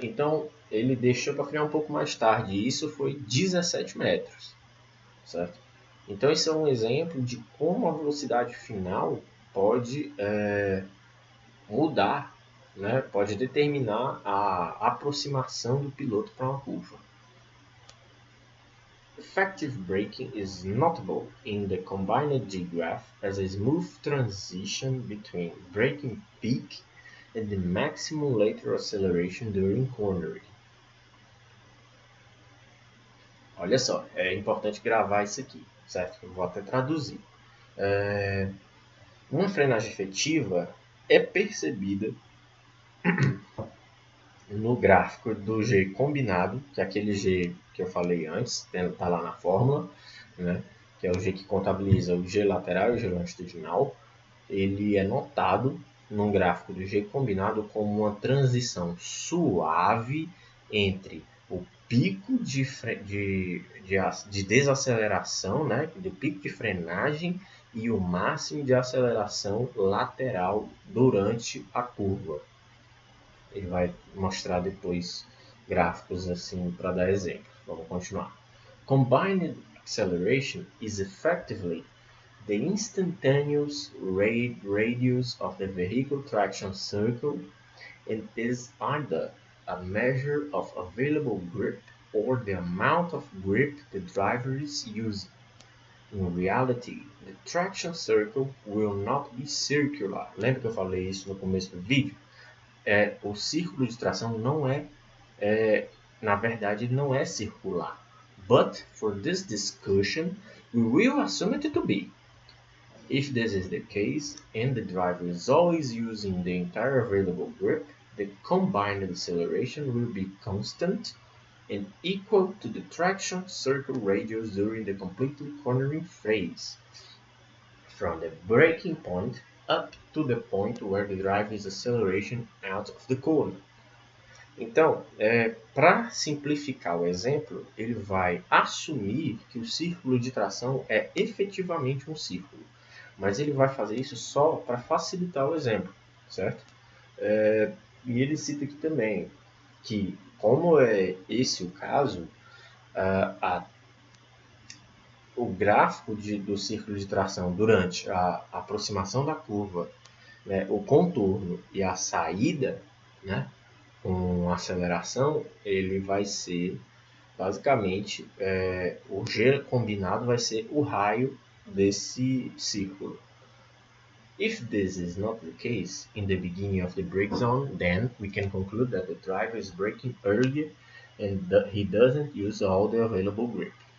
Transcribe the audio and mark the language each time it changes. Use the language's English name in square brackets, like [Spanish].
[Portuguese] Então, ele deixou para frear um pouco mais tarde, e isso foi 17 metros. Certo? Então, esse é um exemplo de como a velocidade final pode mudar, né? Pode determinar a aproximação do piloto para uma curva. [English] Effective braking is notable in the combined G-graph as a smooth transition between braking peak and the maximum lateral acceleration during cornering. [Portuguese] Olha só, é importante gravar isso aqui, certo? Eu vou até traduzir. Uma frenagem efetiva é percebida no gráfico do G combinado, que é aquele G que eu falei antes, está lá na fórmula, né? Que é o G que contabiliza o G lateral e o G longitudinal. Ele é notado num gráfico do G combinado como uma transição suave entre o pico de desaceleração, né, do pico de frenagem e o máximo de aceleração lateral durante a curva. Ele vai mostrar depois gráficos assim para dar exemplo. Vamos continuar. [English] Combined acceleration is effectively the instantaneous radius of the vehicle traction circle, and is either a measure of available grip or the amount of grip the driver is using. In reality, the traction circle will not be circular. [Portuguese] Lembra que eu falei isso no começo do vídeo? O círculo de tração não na verdade, ele não é circular. [English] But for this discussion, we will assume it to be. If this is the case, and the driver is always using the entire available grip, the combined acceleration will be constant and equal to the traction circle radius during the completely cornering phase, from the braking point up to the point where the driver is accelerating out of the corner. [Portuguese] Então, para simplificar o exemplo, ele vai assumir que o círculo de tração é efetivamente um círculo, mas ele vai fazer isso só para facilitar o exemplo, certo? E ele cita aqui também que, como é esse o caso, o gráfico do círculo de tração durante a aproximação da curva, né, o contorno e a saída, né, com aceleração, ele vai ser basicamente o G combinado vai ser o raio desse círculo. [English] If this is not the case in the beginning of the brake zone, then we can conclude that the driver is braking earlier and that he doesn't use all the available grip.